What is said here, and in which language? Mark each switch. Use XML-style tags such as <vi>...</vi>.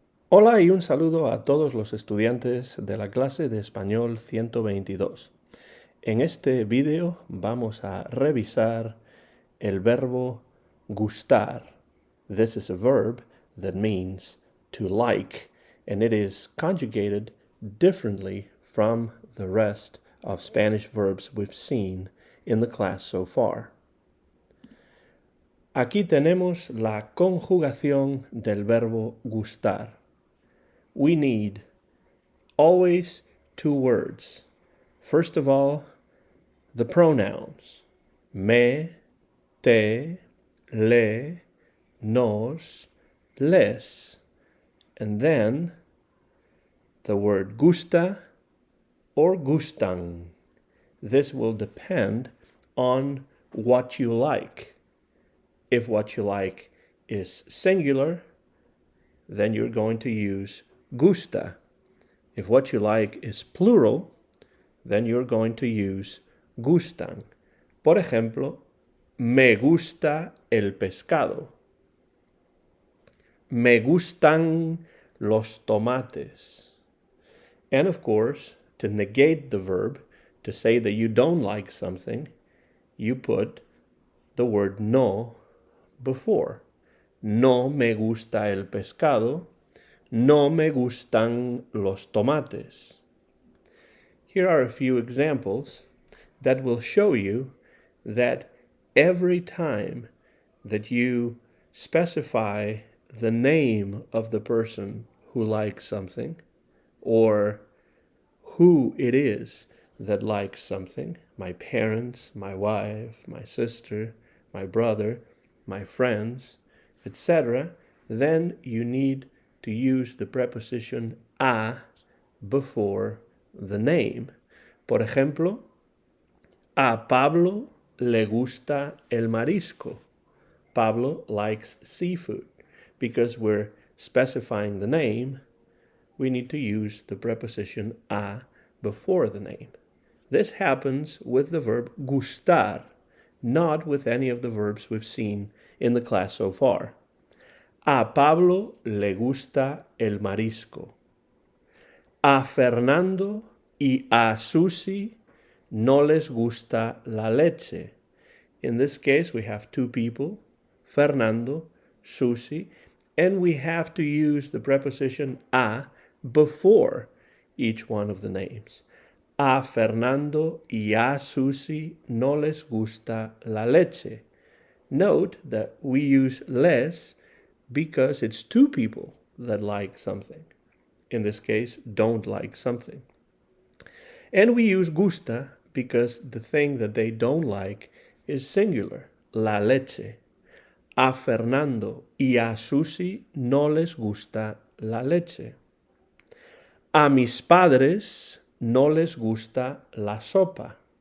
<es>Hola y un saludo a todos los estudiantes de la clase de Español 122. En este video vamos a revisar el verbo gustar.</es> <en>This is a verb that means to like, and it is conjugated differently from the rest of Spanish verbs we've seen in the class so far.</en> <es>Aquí tenemos la conjugación del verbo gustar.</es> <en>We need always two words. First of all, the pronouns.</en> <es>Me, te, le, nos, les.</es> <en>And then the word gusta or gustan. This will depend on what you like. If what you like is singular, then you're going to use gusta. If what you like is plural, then you're going to use gustan.</en> <es>Por ejemplo, me gusta el pescado. Me gustan los tomates.</es> <en>And of course, to negate the verb, to say that you don't like something, you put the word no before.</en> <es>No me gusta el pescado. No me gustan los tomates.</es> <en>Here are a few examples that will show you that every time that you specify the name of the person who likes something, or who it is that likes something, my parents, my wife, my sister, my brother, my friends, etc., then you need to use the preposition a before the name.</en> <es>Por ejemplo, a Pablo le gusta el marisco.</es> <en>Pablo likes seafood. Because we're specifying the name, we need to use the preposition a before the name. This happens with the verb gustar, not with any of the verbs we've seen in the class so far.</en> <es>A Pablo le gusta el marisco. A Fernando y a Susi no les gusta la leche.</es> <en>In this case, we have two people, Fernando, Susi, and we have to use the preposition a before each one of the names.</en> <es>A Fernando y a Susi no les gusta la leche.</es> <en>Note that we use les because it's two people that like something. In this case, don't like something. And we use gusta because the thing that they don't like is singular, la leche.</en> <es>A Fernando y a Susi no les gusta la leche. A mis padres no les gusta la sopa.</es>